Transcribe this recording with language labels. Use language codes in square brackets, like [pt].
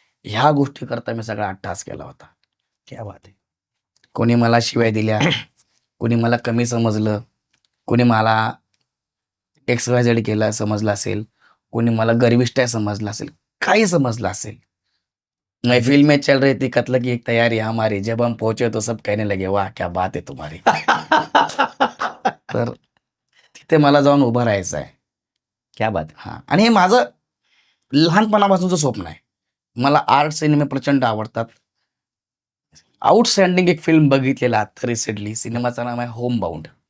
[mr] ह्या गोष्टीकरता मी सगळा अट्टहास केला होता. [hi] क्या बात है! [mr] कोणी मला शिव्या दिल्या, कोणी मला कमी समजलं, कोणी मला XYZ केलं समजलं असेल, कोणी मला गर्विष्ठ आहे समजलं असेल, काही समजलं असेल. [hi] महफिल में चल रही थी कत्ल की एक तैयारी हमारी, जब हम पहुंचे तो सब कहने लगे, वाह क्या बात है तुम्हारी. [mr] तर तिथे मला जाऊन उभं राहायचं आहे. [hi] क्या बात है! हां. [mr] आणि हे माझं लहानपणापासूनचं स्वप्न आहे. मला आर्ट सिनेमे प्रचंड आवडतात. आउटस्टँडिंग एक फिल्म बघितलेला आता रिसेंटली. सिनेमाचं नाव आहे होमबाउंड.